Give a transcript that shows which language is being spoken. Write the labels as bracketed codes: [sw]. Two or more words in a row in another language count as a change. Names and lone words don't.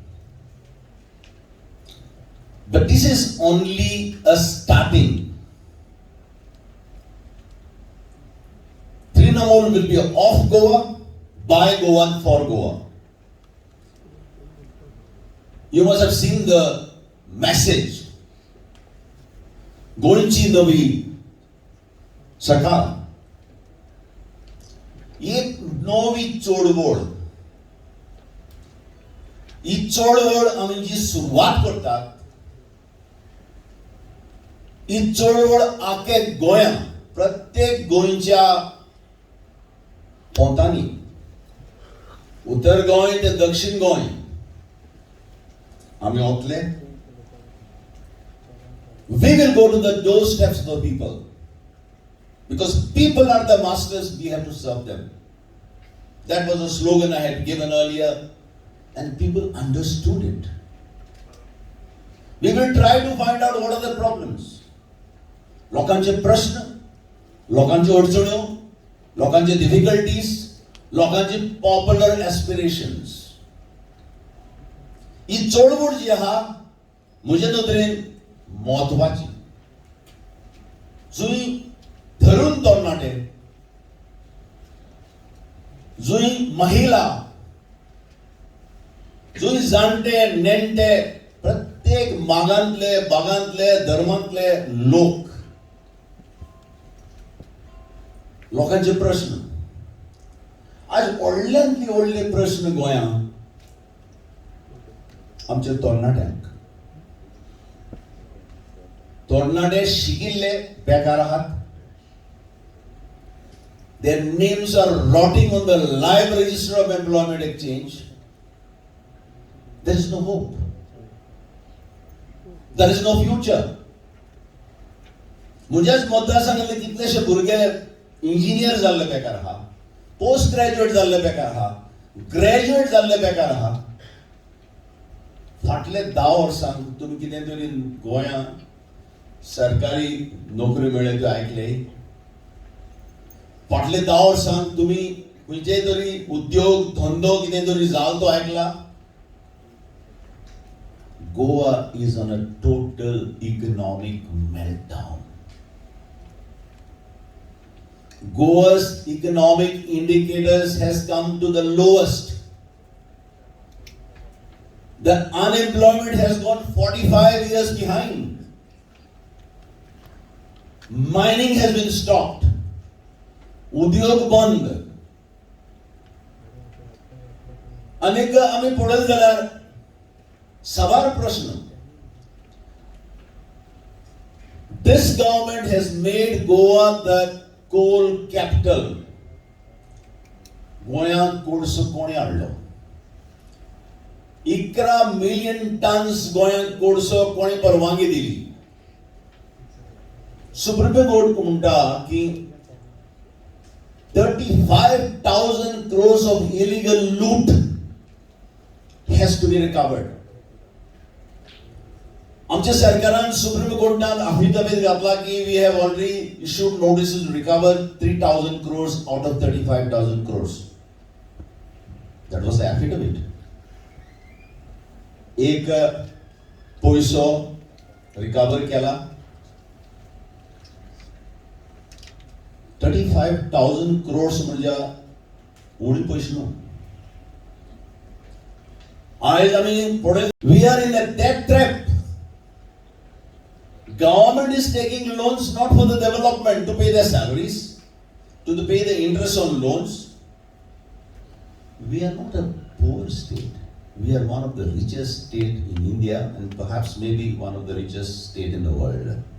[en] But this is only a starting. Trinamool will be of Goa, by Goa, for Goa. You must have seen the message. [kok] गोंयची नवी सकाळ. एक नवी चळवळ. ही चळवळ आमी जी सुरवात करतात, ही चळवळ आखे गोंया प्रत्येक गोंयच्या पोंतांनी, उत्तर गोंय ते दक्षिण गोंय आमी वतले. [en] We will go to the doorsteps of the people. Because people are the masters, we have to serve them. That was a slogan I had given earlier, and people understood it. We will try to find out what are the problems. [kok] लोकांचे प्रश्न, लोकांची अडचण्यो, लोकांचे difficulties, लोकांचे [en] popular aspirations. [kok] ही चळवळ जी आहा, म्हजे नदरेन महत्वाची. जुंय तरुण तरणाटे, जुंय महिला, जुंय जाणटे नेणटे, प्रत्येक मागांतले, बागांतले, धर्मांतले लोक, लोकांचे प्रश्न. आज व्हडल्यांतली व्हडले प्रश्न गोंयांत आमच्या तरणाट्यांक. तरणाटे शिकिल्ले बेकार आहात. [en] Their names are rotting on the live register of employment exchange. There is no hope. There is no future. [kok] म्हज्याच मतदारसंघातले कितलेशे भुरगे इंजिनियर जाल्ले बेकार आहा. [en] post graduate [kok] जाल्ले बेकार आहा, ग्रॅज्युएट जाल्ले बेकार आहा. फाटले 10 वर्सांक तुम्ही कितें तरी गोंयांत सरकारी नोकरी मेळ्ळ्यो त्यो आयकले? फाटले 10 वर्सांक तुम्ही खंयचे तरी उद्योग धंदो कितें तरी जाल तो आयकला? [en] Goa is on a total economic meltdown. Goa's economic indicators has come to the lowest. The unemployment has gone 45 years behind. Mining has been stopped. [kok] उद्योग बंद. अनेक आम्ही पळयत जाल्यार सवार प्रश्न. [en] This government has made Goa the coal capital. [kok] गोंयांत कोळसो कोणी हाडलो? 11 [en] million tons [kok] गोंयांत कोळसो कोणी परवानगी दिली? सुप्रीम कोर्ट म्हणटा की [en] 35,000 crores of illegal loot has to be recovered. [kok] आमच्या सरकारान सुप्रीम कोर्टान अफिडेविट घातला की [en] we have already issued notices to recover 3,000 crores out of 35,000 crores. That was the affidavit. [kok] एक पैसो रिकवर केला. 35,000 crores म्हणजे उणी पैसे न्हू. आज आम्ही पुढे [en] we are in a debt trap. Government is taking loans not for the development to pay their salaries, to pay the interest on loans. We are not a poor state. We are one of the richest state in India and perhaps maybe one of the richest state in the world.